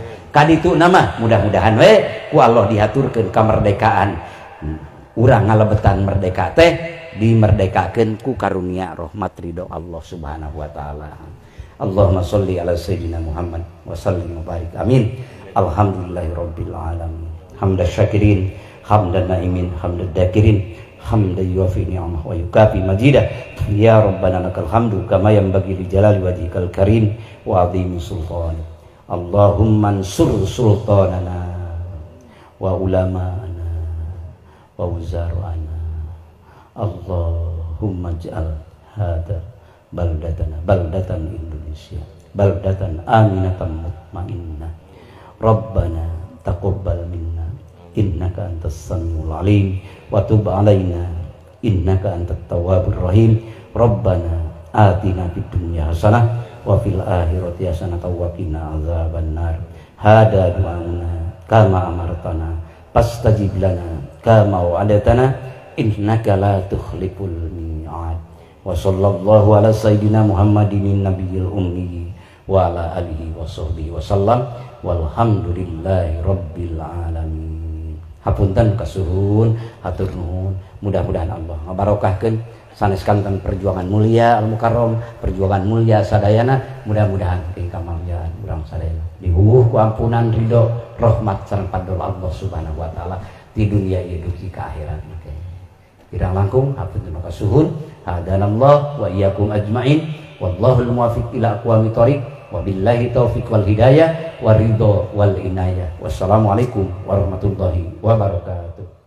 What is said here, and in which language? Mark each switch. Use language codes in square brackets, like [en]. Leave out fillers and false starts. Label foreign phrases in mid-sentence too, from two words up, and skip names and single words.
[su] Kaditu nama mudah-mudahan we ku Allah dihaturkeun kamerdekaan urang ngalebetan merdeka teh dimerdekakeun ku karunia rahmat ridho Allah [ar] سبحانه وتعالى. اللهم صل على سيدنا محمد وسلم وبارك. Amin. الحمد لله رب العالمين حمدا شاكرين حمدا ناعمين حمدا ذاكرين حمدا يوافي نعمه ويكافئ مزيده. يا ربنا لك الحمد كما ينبغي لجلال وجهك الكريم وعظيم سلطانك. اللهم انصر سلطاننا وعلماءنا ووزراءنا. اللهم اجعل هذا بلدتنا إندونيسيا بلدة آمنة مطمئنة. ربنا تقبل منا إنك أنت السميع العليم وتب علينا إنك أنت التواب الرحيم. ربنا آتنا في الدنيا حسنة وفي الآخرة حسنة وقنا عذاب النار. هذا دعاؤنا كما أمرتنا فاستجب لنا كما وعدتنا إنك لا تخلف الميعاد. وصلى الله على سيدنا محمد النبي الأمي وعلى آله وصحبه وسلم والحمد لله رب العالمين. [su] Hapunten kasuhun hatur nuhun, mudah-mudahan Allah ngabarokahkeun sanes kanten perjuangan mulia al mukarram, perjuangan mulia sadayana. Mudah-mudahan ing kamalian urang sadayana dihubuh ku ampunan ridho rahmat sareng padol Allah [ar] سبحانه وتعالى [su] di dunia ieu dugi ka akhirat. Kirang langkung hapunten kasuhun, [ar] هدانا الله وإياكم أجمعين والله الموفق إلى أقوم الطريق وبالله التوفيق والهداية والرضا والعناية. والسلام عليكم ورحمة الله وبركاته.